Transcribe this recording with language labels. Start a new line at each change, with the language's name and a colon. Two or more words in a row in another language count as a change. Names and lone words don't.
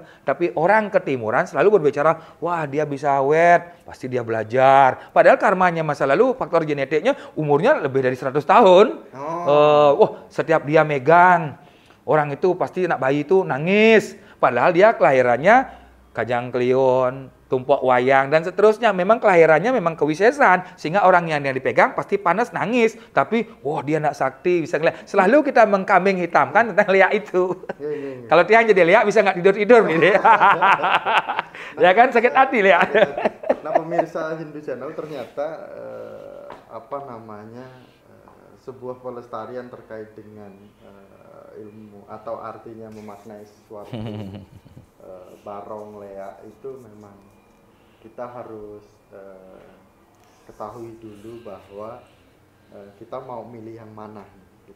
Indonesian: Tapi orang ketimuran selalu berbicara, wah dia bisa awet, pasti dia belajar. Padahal karmanya masa lalu, faktor genetiknya umurnya lebih dari 100 tahun. Setiap dia megang, orang itu pasti anak bayi itu nangis. Padahal dia kelahirannya kajang klion, tumpok wayang, dan seterusnya. Memang kelahirannya memang kewisesan. Sehingga orang yang dipegang pasti panas, nangis. Tapi, dia nak sakti, bisa ngeliat. Selalu kita mengkambing hitamkan tentang liak itu. Kalau Tiang jadi liak, bisa nggak tidur-tidur nih. Ya kan, sakit hati liak. Nah, pemirsa Hindu Channel ternyata, sebuah pelestarian terkait dengan ilmu atau artinya memaknai sesuatu barong lea itu memang kita harus ketahui dulu bahwa kita mau milih yang mana gitu.